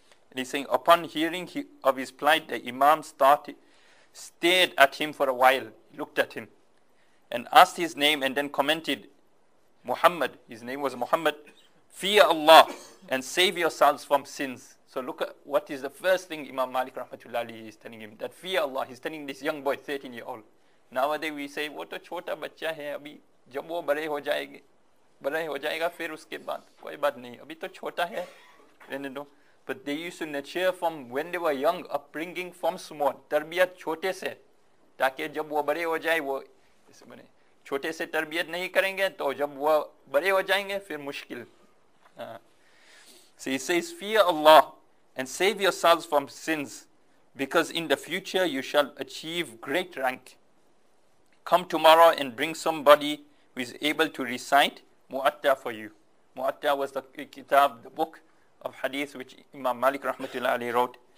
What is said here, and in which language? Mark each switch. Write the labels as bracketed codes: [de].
[en] And he's saying, upon hearing of his plight, the Imam stared at him for a while, looked at him, and asked his name and then commented, Muhammad, his name was Muhammad, fear Allah and save yourselves from sins. So look at what is the first thing Imam Malik rahmatullah alayhi is telling him, that fear Allah. He's telling this young boy, 13-year-old. Nowadays we say, [hi] वो तो छोटा बच्चा है, अभी जब वो बड़े हो जाएगा फिर उसके बाद कोई बात नहीं, अभी तो छोटा है, रहने दो. [en] But they used to nurture from when they were young, upbringing from small, [hi] तरबियत छोटे से, ताकि जब वो बड़े हो जाए वो छोटे से तरबियत नहीं करेंगे तो जब वो बड़े हो जाएंगे फिर मुश्किल. [en] So he says, fear Allah and save yourselves from sins, because in the future you shall achieve great rank. Come tomorrow and bring somebody who is able to recite Mu'atta for you. Mu'atta was the kitab, the book of hadith which Imam Malik rahmatullah alayhi wrote.